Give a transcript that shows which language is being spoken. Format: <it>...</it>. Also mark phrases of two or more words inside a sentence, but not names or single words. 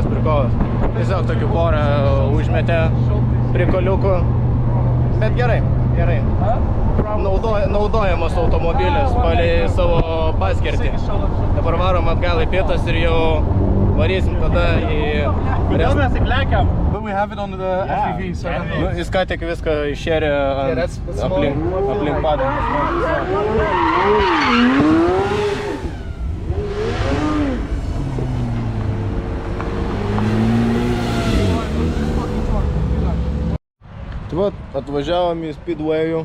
<lt>Tiesiog tokių porą užmetė prikoliukų. Bet gerai. Naudojamas automobilis palei savo paskirtį. Dabar varom atgal į pietas ir jau varysim tada į... Kodėl mes taip lekiam?</lt> <en>But we have it on the FPV, so...</en> <lt>Nu, jis ką tik viską iššėrė aplink padangas. Tai va, atvažiavom į Speedway'ų.</lt>